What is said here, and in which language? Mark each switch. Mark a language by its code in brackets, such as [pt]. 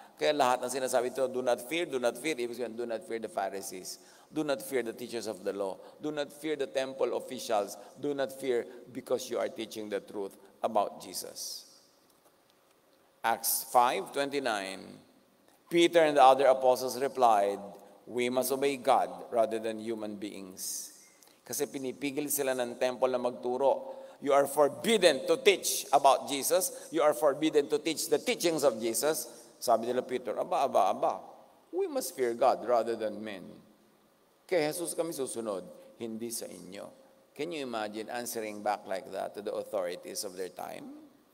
[tl] Kaya lahat ng sinasabi ito, [en] do not fear, [tl] ibig sabihin, [en] do not fear the Pharisees, do not fear the teachers of the law, do not fear the temple officials, do not fear because you are teaching the truth about Jesus. Acts 5:29, Peter and the other apostles replied, we must obey God rather than human beings. [tl] Kasi pinipigil sila ng temple na magturo. [en] You are forbidden to teach about Jesus. You are forbidden to teach the teachings of Jesus. [tl] Sabi nila Peter, aba. [en] We must fear God rather than men. [tl] Kaya Jesus kami susunod, hindi sa inyo. [en] Can you imagine answering back like that to the authorities of their time?